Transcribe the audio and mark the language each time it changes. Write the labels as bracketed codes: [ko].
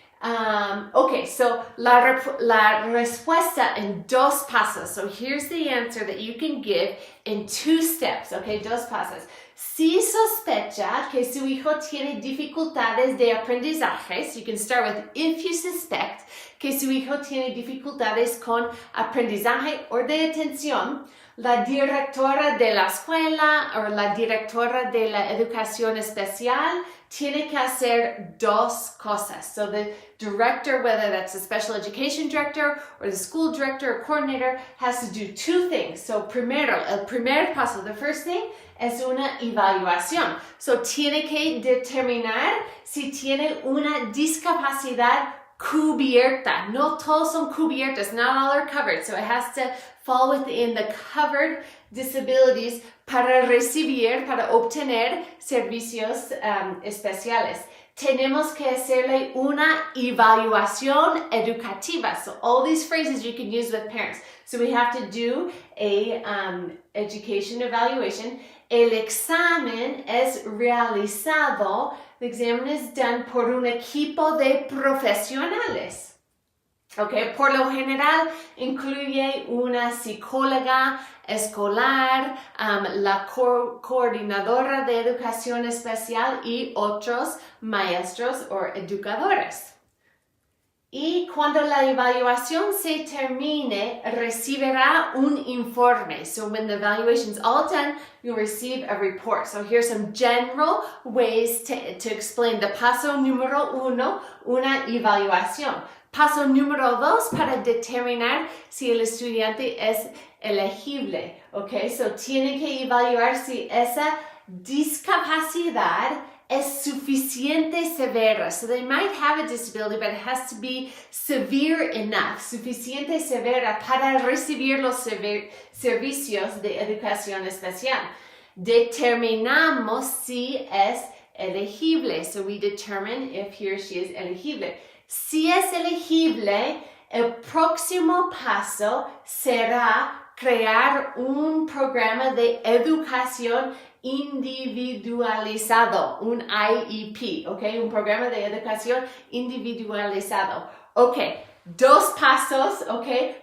[es] Okay, so la respuesta en dos pasos. [en] So here's the answer that you can give in 2 steps, okay? [es] Dos pasos. Si sospecha que su hijo tiene dificultades de aprendizaje, [en] so you can start with if you suspect [es] que su hijo tiene dificultades con aprendizaje o de atención, la directora de la escuela o la directora de la educación especial tiene que hacer 2 cosas. [en] So the director, whether that's the special education director or the school director or coordinator, has to do 2 things. [es] So primero, el primer paso, [en] the first thing, [es] es una evaluación. So tiene que determinar si tiene una discapacidad cubierta. No todos son cubiertos, [en] not all are covered. So it has to fall within the covered disabilities [es] para recibir, para obtener servicios especiales. Tenemos que hacerle una evaluación educativa. [en] So all these phrases you can use with parents. So we have to do a education evaluation. [es] El examen es realizado, [en] the exam is done [es] por un equipo de profesionales. Okay, por lo general incluye una psicóloga escolar, la coordinadora de educación especial y otros maestros o educadores. Y cuando la evaluación se termine, recibirá un informe. [en] So when the evaluation's all done, you'll receive a report. So here's some general ways to explain the [es] paso número 1, una evaluación. Paso número 2, para determinar si el estudiante es elegible. Okay, so tiene que evaluar si esa discapacidad es suficiente severa. [en] So they might have a disability, but it has to be severe enough, [es] suficiente severa para recibir los servicios de educación especial. Determinamos si es elegible. [en] So we determine if he or she is elegible. [es] Si es elegible, el próximo paso será crear un programa de educación individualizado, un IEP, ¿ok? Un programa de educación individualizado. Ok, 2 pasos, ¿ok?